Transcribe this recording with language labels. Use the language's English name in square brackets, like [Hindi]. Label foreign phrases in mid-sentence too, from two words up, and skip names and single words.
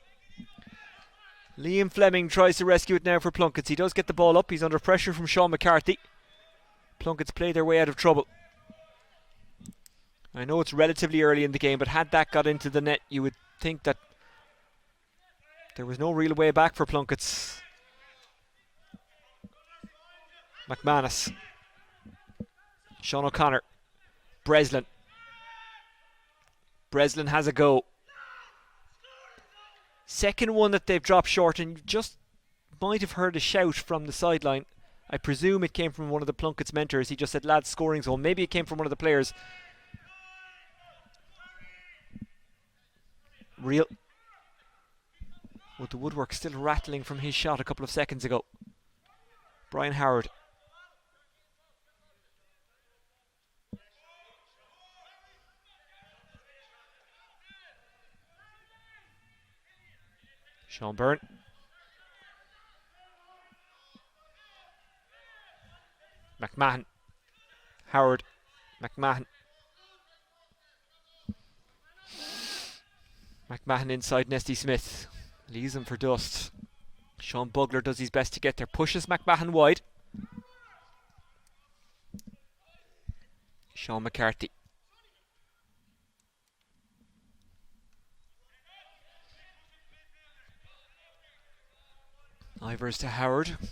[English] Liam Fleming tries to rescue it now for Plunketts. He does get the ball up. He's under pressure from Sean McCarthy. Plunketts play their way out of trouble. I know it's relatively early in the game, but had that got into the net, you would think that there was no real way back for Plunketts. McManus. Sean O'Connor. Breslin. Breslin has a go. Second one that they've dropped short, and you just might have heard a shout from the sideline. I presume it came from one of the Plunketts mentors. He just said, lads, scoring zone. Maybe it came from one of the players. Real. With the woodwork still rattling from his shot a couple of seconds ago. Brian Howard. Sean Byrne. McMahon. Howard. McMahon. McMahon inside Nesty Smith. Leaves him for dust. Sean Bugler does his best to get there. Pushes McMahon wide. Sean McCarthy. Ivers to Howard.